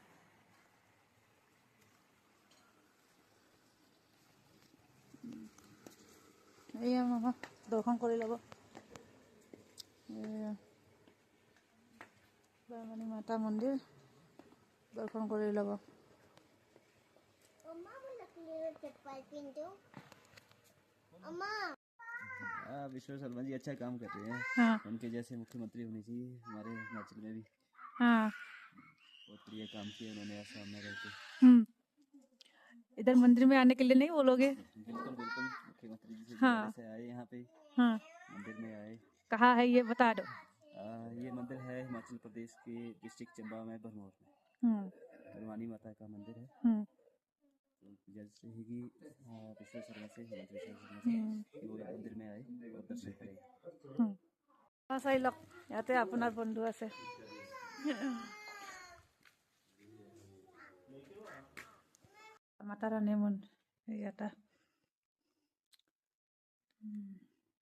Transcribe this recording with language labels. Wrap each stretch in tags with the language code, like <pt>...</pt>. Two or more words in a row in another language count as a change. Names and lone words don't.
<as>এয়া মামা দৰ্শন কৰি ল'ব। বামুণী মাতা মন্দিৰ দৰ্শন কৰি ল'ব।</as> <hi>विश्व शर्मा जी अच्छा काम कर रहे हैं। हाँ। उनके जैसे मुख्यमंत्री होने चाहिए हमारे हिमाचल में भी। हाँ, बहुत बढ़िया काम किया उन्होंने आसाम में रहकर। इधर मंदिर में आने के लिए नहीं बोलोगे? बिल्कुल बिल्कुल, मुख्यमंत्री जी से हाँ। से आए यहाँ पे। हाँ, मंदिर में आए। कहाँ है ये बता दो। ये मंदिर है हिमाचल प्रदेश के डिस्ट्रिक्ट चंबा में भरमौर में। भवानी माता का मंदिर है। जैसे ही कि विश्व शर्मा से हिमाचल शर्मा से वो मंदिर में आए और दर्शन करें।</hi> <as>চাই লওক, ইয়াতে আপোনাৰ বন্ধু আছে। মাতা ৰাণী মন্দিৰ ইয়াতে।</as>